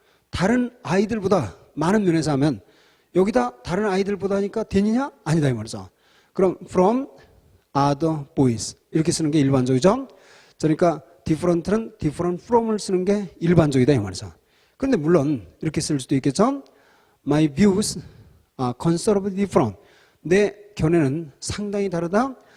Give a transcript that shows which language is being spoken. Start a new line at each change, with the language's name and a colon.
Korean: 다른 아이들보다 많은 면에서 하면 여기다 다른 아이들보다 하니까 then이냐? 아니다 이 말이죠. 그럼
English: from other boys
Korean: 이렇게 쓰는 게 일반적이죠. 그러니까 different는 different from을 쓰는 게 일반적이다 이 말이죠. 그런데 물론 이렇게 쓸 수도 있겠죠.
English: My views are considerably different.
Korean: 내 견해는 상당히 다르다.